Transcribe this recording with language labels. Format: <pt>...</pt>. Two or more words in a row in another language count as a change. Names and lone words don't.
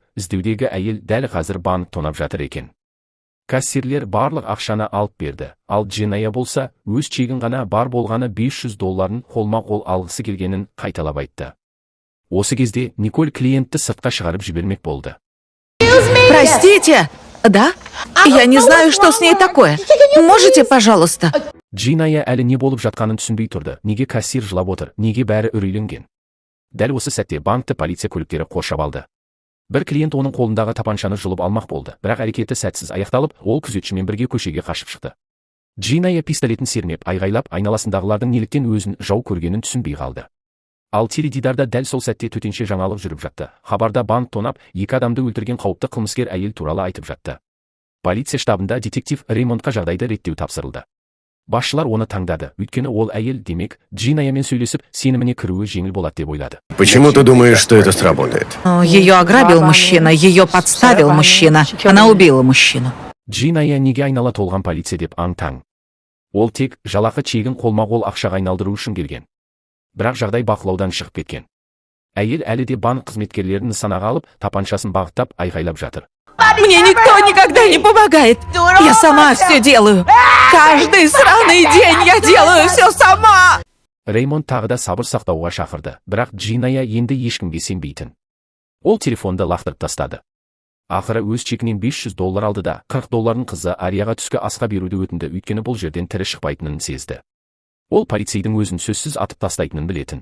<kk>Іздеудегі әйел дәл қазір банк тонап жатыр екен. Кассирлер барлық ақшаны алып берді, ал Дженая болса, өз чегін ғана бар болғаны $500 қолма-қол алғысы келгенін қайталап айтты. Осы кезде Николь клиентті сыртқа шығарып жібермек болды.</kk> <ru>Простите, да? Я не знаю, что с ней такое. Можете, пожалуйста?</ru> <kk>Дженая әлі не болып жатқанын түсінбей тұрды. Неге кассир жылап отыр, неге бәрі үрейленген? Дәл осы сәтте банкты полиция көліктері қоршап алды. Бір клиент оның қолындағы тапаншаны жұлып алмақ болды, бірақ әрекеті сәтсіз аяқталып, ол күзетшімен бірге көшеге қашып шықты. Дженая пистолетін сермеп, айғайлап, айналасындағылардың неліктен өзін жау көргенін түсінбей қалды. Ал теледидарда дәл сол сәтте төтенше жаңалық жүріп жатты. Хабарда банк тонап, 2 адамды өлтірген қауіпті қылмыскер әйел туралы айтып жатты. Полиция штабында детектив Реймондқа жағдайды реттеу тапсырылды. Басшылар оны таңдады, өйткені ол әйел, демек, Дженаямен сөйлесіп, сеніміне кіруі жеңіл болады деп ойлады.</kk> <ru>Почему ты думаешь, что это сработает? Ее ограбил мужчина, ее подставил мужчина, она убила мужчину.</ru> <kk>Дженая неге айнала толған полиция деп аң-таң. Ол тек жалақы чегін қолма-қол ақшаға айналдыру үшін келген. Бірақ жағдай бақылаудан шығып кеткен. Әйел әлі де банк қызметкерлерін нысанаға алып, тапаншасын бағыттап айғайлап жатыр.</kk> <ru>Мне никто никогда не помогает. Я сама все делаю. Каждый сраный день я делаю все сама.</ru> <kk>Реймонд тағы да сабыр сақтауға шақырды, бірақ Дженая енді ешкімге сенбейтін. Ол телефонды лақтырып тастады. Ақыры өз чекінен $500 алды да, $40 қызы Арияға түскі асқа беруді өтінді, өйткені бұл жерден тірі шықпайтынын сезді. Ол полицейдің өзін сөзсіз атып тастайтынын білетін.</kk>